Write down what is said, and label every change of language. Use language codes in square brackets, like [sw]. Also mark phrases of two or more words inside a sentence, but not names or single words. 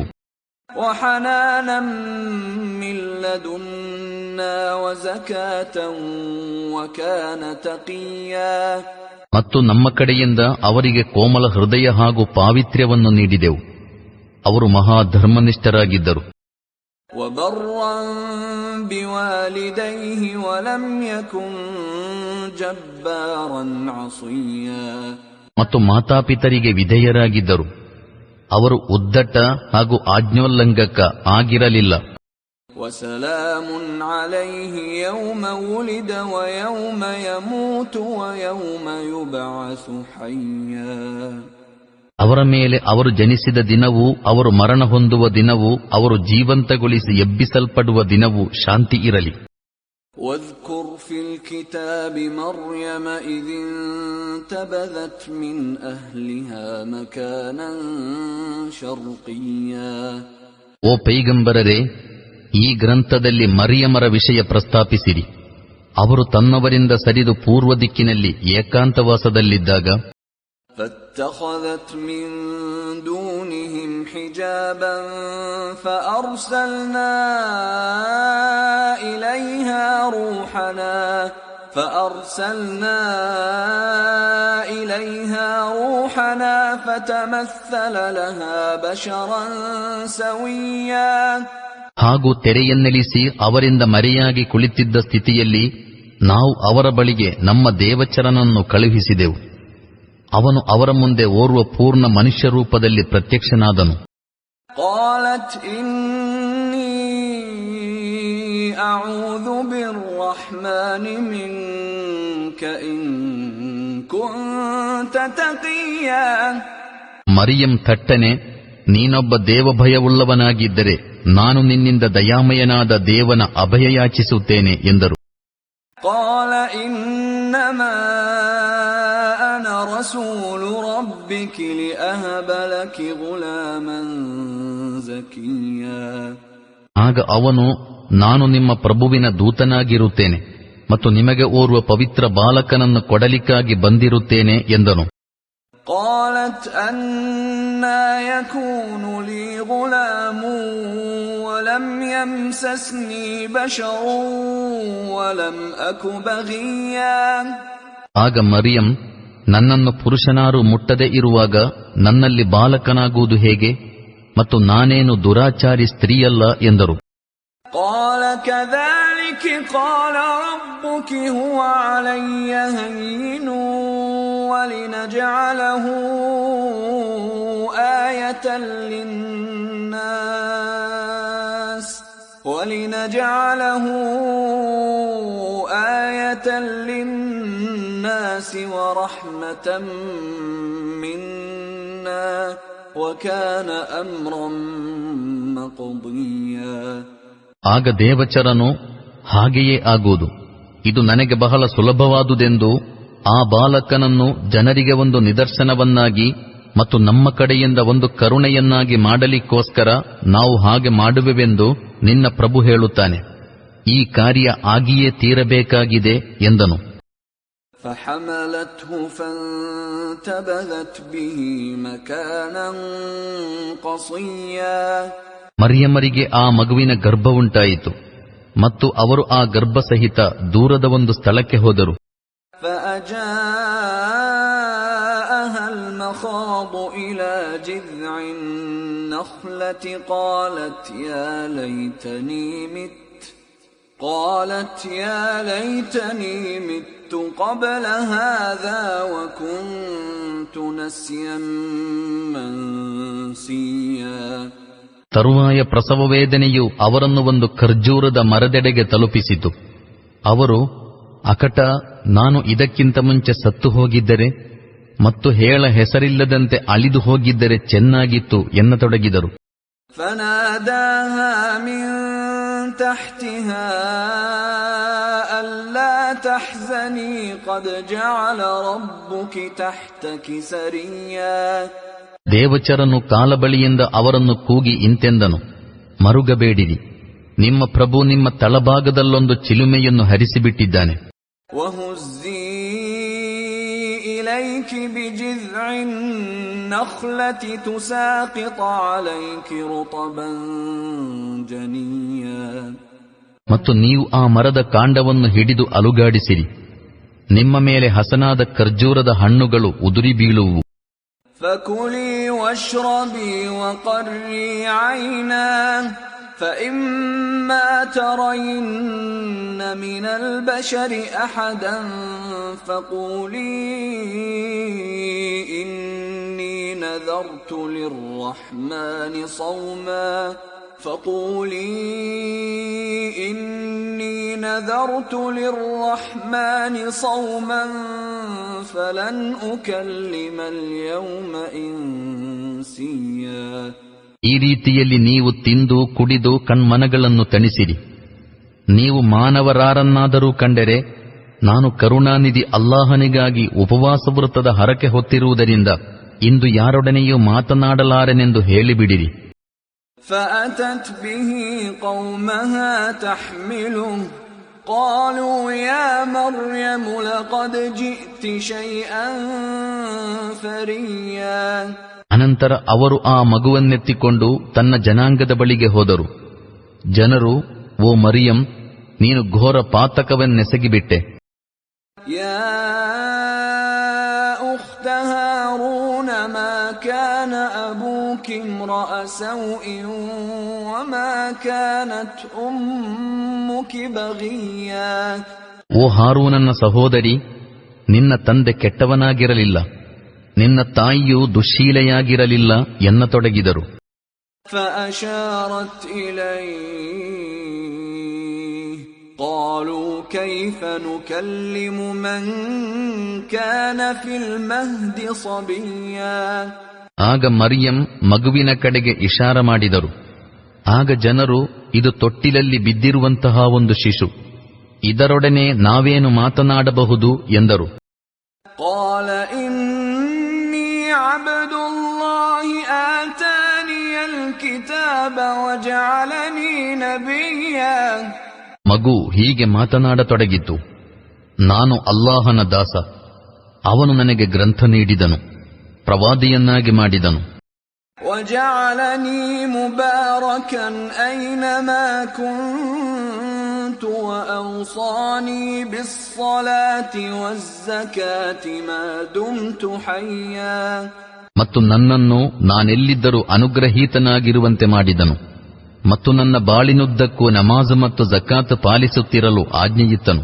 [ar] وحنانا من لدنا وزكاة وكان تقيا. [kn] ಮತ್ತು ನಮ್ಮ ಕಡೆಯಿಂದ ಅವರಿಗೆ ಕೋಮಲ ಹೃದಯ ಹಾಗೂ ಪಾವಿತ್ರ್ಯವನ್ನು ನೀಡಿದೆವು. ಅವರು ಮಹಾಧರ್ಮನಿಷ್ಠರಾಗಿದ್ದರು. [ar] وبرا بوالديه ولم يكن جبارا عصيا. [kn] ಮತ್ತು ಮಾತಾಪಿತರಿಗೆ ವಿಧೇಯರಾಗಿದ್ದರು. ಅವರು ಉದ್ದಟ ಹಾಗೂ ಆಜ್ಞೋಲ್ಲಂಘಕ ಆಗಿರಲಿಲ್ಲ. [ar] وسلام عليه يوم ولد ويوم يموت ويوم يبعث حيا. [kn] ಅವರ ಮೇಲೆ ಅವರು ಜನಿಸಿದ ದಿನವೂ, ಅವರು ಮರಣ ಹೊಂದುವ ದಿನವೂ, ಅವರು ಜೀವಂತಗೊಳಿಸಿ ಎಬ್ಬಿಸಲ್ಪಡುವ ದಿನವೂ ಶಾಂತಿ ಇರಲಿ. [ar] واذكر في الكتاب مريم إذ انتبذت من أهلها مكانا شرقيا. [kn] ಓ ಪೈಗಂಬರರೇ, ಈ ಗ್ರಂಥದಲ್ಲಿ ಮರಿಯಮರ ವಿಷಯ ಪ್ರಸ್ತಾಪಿಸಿರಿ. ಅವರು ತನ್ನವರಿಂದ ಸರಿದು ಪೂರ್ವ ದಿಕ್ಕಿನಲ್ಲಿ ಏಕಾಂತವಾಸದಲ್ಲಿದ್ದಾಗ [ar] فاتخذت من دونهم حجابا فأرسلنا إليها روحنا فتمثل لها بشرا سويا. [kn] ಹಾಗೂ ತೆರೆಯನ್ನೆಲಿಸಿ ಅವರಿಂದ ಮರೆಯಾಗಿ ಕುಳಿತಿದ್ದ ಸ್ಥಿತಿಯಲ್ಲಿ ನಾವು ಅವರ ಬಳಿಗೆ ನಮ್ಮ ದೇವಚರನನ್ನು ಕಳುಹಿಸಿದೆವು. ಅವನು ಅವರ ಮುಂದೆ ಓರ್ವ ಪೂರ್ಣ ಮನುಷ್ಯ ರೂಪದಲ್ಲಿ ಪ್ರತ್ಯಕ್ಷನಾದನು. [ar] قالت إني أعوذ بالرحمن منك إن كنت تقيا. [kn] ಮರಿಯಂ ಥಟ್ಟನೆ, ನೀನೊಬ್ಬ ದೇವಭಯವುಳ್ಳವನಾಗಿದ್ದರೆ ನಾನು ನಿನ್ನಿಂದ ದಯಾಮಯನಾದ ದೇವನ ಅಭಯ ಯಾಚಿಸುತ್ತೇನೆ ಎಂದರು. [ar] قال إنما أنا رسول ربك لأهب لك غلاما زكيا. [kn] ಆಗ ಅವನು, ನಾನು ನಿಮ್ಮ ಪ್ರಭುವಿನ ದೂತನಾಗಿರುತ್ತೇನೆ ಮತ್ತು ನಿಮಗೆ ಓರ್ವ ಪವಿತ್ರ ಬಾಲಕನನ್ನು ಕೊಡಲಿಕ್ಕಾಗಿ ಬಂದಿರುತ್ತೇನೆ ಎಂದನು. [ar] قالت أنى يكون لي غلام ولم يمسسني بشر ولم أك بغيا. [kn] ಆಗ ಮರಿಯಂ, ನನ್ನನ್ನು ಪುರುಷನಾರು ಮುಟ್ಟದೆ ಇರುವಾಗ ನನ್ನಲ್ಲಿ ಬಾಲಕನಾಗುವುದು ಹೇಗೆ ಮತ್ತು ನಾನೇನು ದುರಾಚಾರಿ ಸ್ತ್ರೀಯಲ್ಲ ಎಂದರು. [ar] قال كذلك قال ربك هو علي هين ولنجعله آية للناس ورحمة منا وكان أمرا مقضيا. [kn] ಆಗ ದೇವಚರನು, ಹಾಗೆಯೇ ಆಗುವುದು, ಇದು ನನಗೆ ಬಹಳ ಸುಲಭವಾದುದೆಂದು, ಆ ಬಾಲಕನನ್ನು ಜನರಿಗೆ ಒಂದು ನಿದರ್ಶನವನ್ನಾಗಿ ಮತ್ತು ನಮ್ಮ ಕಡೆಯಿಂದ ಒಂದು ಕರುಣೆಯನ್ನಾಗಿ ಮಾಡಲಿಕ್ಕೋಸ್ಕರ ನಾವು ಹಾಗೆ ಮಾಡುವೆವೆಂದು ನಿನ್ನ ಪ್ರಭು ಹೇಳುತ್ತಾನೆ. ಈ ಕಾರ್ಯ ಆಗಿಯೇ ತೀರಬೇಕಾಗಿದೆ ಎಂದನು. [ar] فحملته فانتبذت به مكانا قصيا. [kn] ಮರಿಯಮರಿಗೆ ಆ ಮಗುವಿನ ಗರ್ಭ ಉಂಟಾಯಿತು ಮತ್ತು ಅವರು ಆ ಗರ್ಭ ಸಹಿತ ದೂರದ ಒಂದು ಸ್ಥಳಕ್ಕೆ ಹೋದರು. [ar] فأجاءها المخاض إلى جذع النخلة قالت يا ليتني مت قبل هذا وكنت نسيا منسيا. [kn] ತರುವಾಯ ಪ್ರಸವ ವೇದನೆಯು ಅವರನ್ನು ಒಂದು ಖರ್ಜೂರದ ಮರದೆಡೆಗೆ ತಲುಪಿಸಿತು. ಅವರು, ಅಕಟ, ನಾನು ಇದಕ್ಕಿಂತ ಮುಂಚೆ ಸತ್ತು ಹೋಗಿದ್ದರೆ ಮತ್ತು ಹೇಳ ಹೆಸರಿಲ್ಲದಂತೆ ಅಳಿದು ಹೋಗಿದ್ದರೆ ಚೆನ್ನಾಗಿತ್ತು ಎನ್ನತೊಡಗಿದರು. [ar] فناداها من تحتها ألا تحزني قد جعل ربك تحتك سريا. [kn] ದೇವಚರನು ಕಾಲಬಳಿಯಿಂದ ಅವರನ್ನು ಕೂಗಿ ಇಂತೆಂದನು, ಮರುಗಬೇಡಿರಿ, ನಿಮ್ಮ ಪ್ರಭು ನಿಮ್ಮ ತಳಭಾಗದಲ್ಲೊಂದು ಚಿಲುಮೆಯನ್ನು ಹರಿಸಿಬಿಟ್ಟಿದ್ದಾನೆ. [ar] وهزي إليك بجذع النخلة تساقط عليك رطبا جنيا. [kn] ಮತ್ತು ನೀವು ಆ ಮರದ ಕಾಂಡವನ್ನು ಹಿಡಿದು ಅಲುಗಾಡಿಸಿರಿ, ನಿಮ್ಮ ಮೇಲೆ ಹಸನಾದ ಖರ್ಜೂರದ ಹಣ್ಣುಗಳು ಉದುರಿ ಬೀಳುವು. [ar] فكلي واشربي وقري عينا فإما ترين من البشر أحدا فقولي إني نذرت للرحمن صوما فلن أكلم اليوم إنسيا. [kn] ಈ ರೀತಿಯಲ್ಲಿ ನೀವು ತಿಂದು ಕುಡಿದು ಕಣ್ಮನಗಳನ್ನು ತಣಿಸಿರಿ. ನೀವು ಮಾನವರಾರನ್ನಾದರೂ ಕಂಡರೆ ನಾನು ಕರುಣಾನಿಧಿ ಅಲ್ಲಾಹನಿಗಾಗಿ ಉಪವಾಸ ವೃತ್ತದ ಹರಕೆ ಹೊತ್ತಿರುವುದರಿಂದ ಇಂದು ಯಾರೊಡನೆಯೂ ಮಾತನಾಡಲಾರೆನೆಂದು ಹೇಳಿಬಿಡಿರಿ. [ar] فأتت به قومها تحمله قالوا يا مريم لقد جئت شيئا فريا. [kn] ಅನಂತರ ಅವರು ಆ ಮಗುವನ್ನೆತ್ತಿಕೊಂಡು ತನ್ನ ಜನಾಂಗದ ಬಳಿಗೆ ಹೋದರು. ಜನರು, ಓ ಮರಿಯಂ, ನೀನು ಘೋರ ಪಾತಕವನ್ನೆಸಗಿಬಿಟ್ಟೆ. [ar] يا أخت هارون ما كان أبوك امرأ سوء وما كانت أمك بغيا. [kn] ಓ ಹಾರೂನನ ಸಹೋದರಿ, ನಿನ್ನ ತಂದೆ ಕೆಟ್ಟವನಾಗಿರಲಿಲ್ಲ, ನಿನ್ನ ತಾಯಿಯು ದುಶ್ಶೀಲೆಯಾಗಿರಲಿಲ್ಲ ಎನ್ನತೊಡಗಿದರು. [ar] فأشارت إليه قالوا كيف نكلم من كان في المهد صبيا. [kn] ಆಗ ಮರಿಯಂ ಮಗುವಿನ ಕಡೆಗೆ ಇಶಾರ ಮಾಡಿದರು. ಆಗ ಜನರು, ಇದು ತೊಟ್ಟಿಲಲ್ಲಿ ಬಿದ್ದಿರುವಂತಹ ಒಂದು ಶಿಶು, ಇದರೊಡನೆ ನಾವೇನು ಮಾತನಾಡಬಹುದು ಎಂದರು. [ar] قال إني عبد الله آتاني الكتاب وجعلني نبيا. [kn] ಮಗು ಹೀಗೆ ಮಾತನಾಡತೊಡಗಿತು, ನಾನು ಅಲ್ಲಾಹನ ದಾಸ, ಅವನು ನನಗೆ ಗ್ರಂಥ ನೀಡಿದನು, ಪ್ರವಾದಿಯನ್ನಾಗಿ ಮಾಡಿದನು. [ar] وجعلني مباركا أينما كنت وأوصاني بالصلاة والزكاة ما دمت حيا. [kn] ಮತ್ತು ನನ್ನನ್ನು ನಾನೆಲ್ಲಿದ್ದರೂ ಅನುಗ್ರಹೀತನಾಗಿರುವಂತೆ ಮಾಡಿದನು ಮತ್ತು ನನ್ನ ಬಾಳಿನುದ್ದಕ್ಕೂ ನಮಾಜ್ ಮತ್ತು ಜಕಾತ್ ಪಾಲಿಸುತ್ತಿರಲು ಆಜ್ಞೆಯಿತ್ತನು.